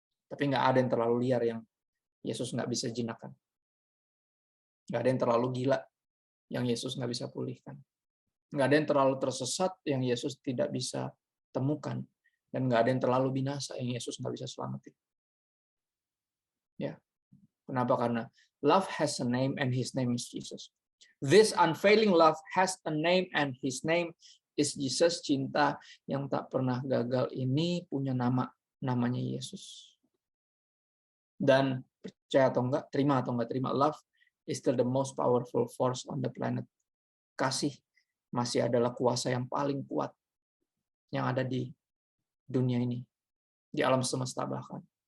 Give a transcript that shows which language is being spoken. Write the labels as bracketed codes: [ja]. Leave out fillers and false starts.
[id] Tapi nggak ada yang terlalu liar yang Yesus nggak bisa jinakkan. Nggak ada yang terlalu gila yang Yesus nggak bisa pulihkan. Nggak ada yang terlalu tersesat yang Yesus tidak bisa temukan. Dan nggak ada yang terlalu binasa yang Yesus nggak bisa selamatin. Ya. Kenapa? [en] Karena love has a name and his name is Jesus. This unfailing love has a name and his name is Jesus. [id] Cinta yang tak pernah gagal ini punya nama, namanya Yesus. Dan percaya atau enggak, terima atau enggak terima, [en] love is still the most powerful force on the planet. [id] Kasih masih adalah kuasa yang paling kuat yang ada di dunia ini, di alam semesta bahkan.